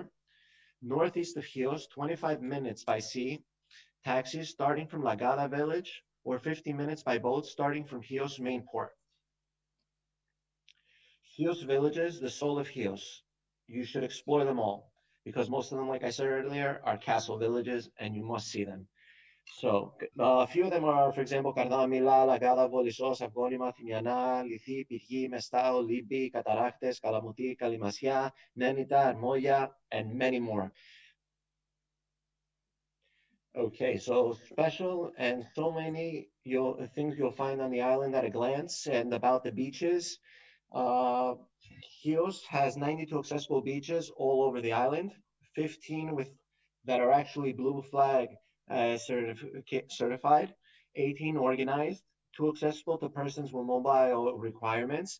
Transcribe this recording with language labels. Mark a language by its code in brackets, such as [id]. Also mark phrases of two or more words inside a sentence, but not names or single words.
[en] Northeast of Chios, 25 minutes by sea, taxis starting from Lagada village, or 50 minutes by boat starting from Chios main port. Chios villages, the soul of Chios. You should explore them all because most of them, like I said earlier, are castle villages and you must see them. So a few of them are, for example, Kardamila, Lagada, Volisos, Avgonima, Timiana, Lithi, Pyrgi, Mestao, Libi, Cataractes, Kalamuti, Kalimasia, Nenita, Moya, and many more. Okay, so special and so many things you'll find on the island at a glance. And about the beaches, Chios has 92 accessible beaches all over the island, 15 that are actually blue flag certified, 18 organized, 2 accessible to persons with mobile requirements.